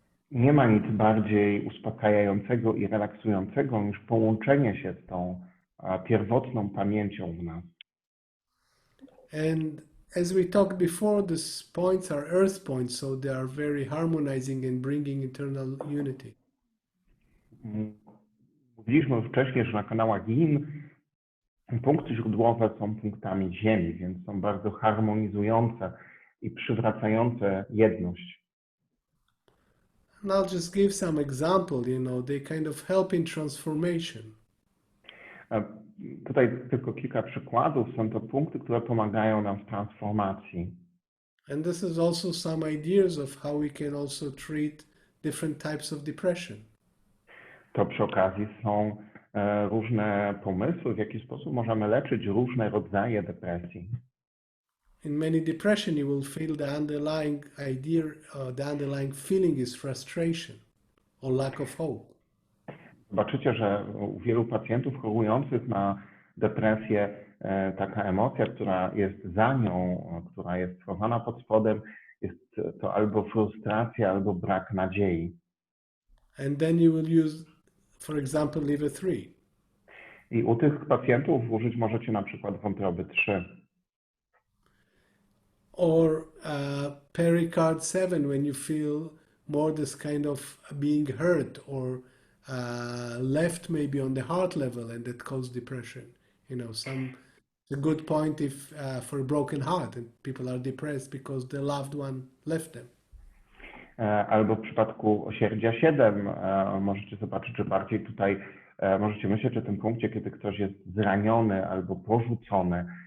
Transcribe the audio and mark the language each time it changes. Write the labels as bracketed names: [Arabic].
[Polish] Nie ma nic bardziej uspokajającego i relaksującego niż połączenie się z tą pierwotną pamięcią w nas. [English] And as we talked before, these points are earth points, so they are very harmonizing and bringing internal unity. [Polish] Mówiliśmy już wcześniej, że na kanałach Yin punkty źródłowe są punktami Ziemi, więc są bardzo harmonizujące i przywracające jedność. [English] And I'll just give some example, they kind of help in transformation. [Polish] Tutaj tylko kilka przykładów. Są to punkty, które pomagają nam w transformacji. [English] And this is also some ideas of how we can also treat different types of depression. [Polish] To przy okazji są różne pomysły, w jaki sposób możemy leczyć różne rodzaje depresji. [English] In many depression, you will feel the underlying idea, the underlying feeling is frustration or lack of hope. [Polish] Zobaczycie, że u wielu pacjentów chorujących na depresję taka emocja, która jest za nią, która jest schowana pod spodem, jest to albo frustracja, albo brak nadziei. [English] And then you will use, for example, liver 3. [Polish] I u tych pacjentów użyć możecie na przykład wątroby 3. [English] Or pericard 7, when you feel more this kind of being hurt or left maybe on the heart level, and that causes depression. It's a good point if for a broken heart and people are depressed because the loved one left them. [Polish] Albo w przypadku osierdzia 7 możecie zobaczyć, że bardziej tutaj możecie myśleć o tym punkcie, kiedy ktoś jest zraniony albo porzucony.